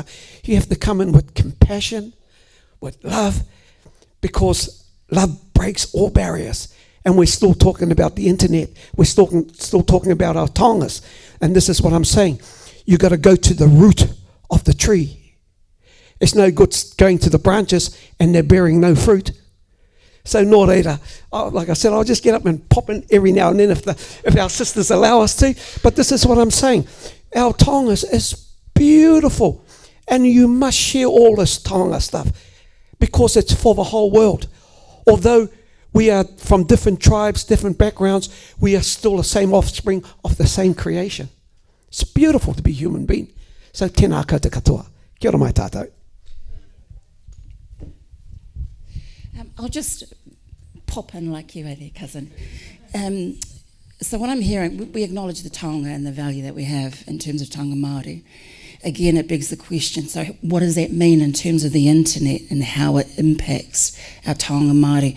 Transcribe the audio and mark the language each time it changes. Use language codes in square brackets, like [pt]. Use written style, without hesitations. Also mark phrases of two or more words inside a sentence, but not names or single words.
[en] You have to come in with compassion, with love, because love breaks all barriers. And we're still talking about the internet. We're still talking about our taongas. And this is what I'm saying. You got to go to the root of the tree. It's no good going to the branches and they're bearing no fruit. [mi] So nō reira, [en] like I said, I'll just get up and pop in every now and then if our sisters allow us to. But this is what I'm saying. Our taonga is beautiful. And you must share all this taonga stuff because it's for the whole world. Although we are from different tribes, different backgrounds, we are still the same offspring of the same creation. It's beautiful to be a human being. [mi] So tēnā koutou katoa. Kia ora mai tātou. [en] I'll just pop in like you are there, cousin. So what I'm hearing, we acknowledge the taonga and the value that we have in terms of [mi] taonga Māori. [en] Again, it begs the question, so what does that mean in terms of the internet and how it impacts our [mi] taonga Māori?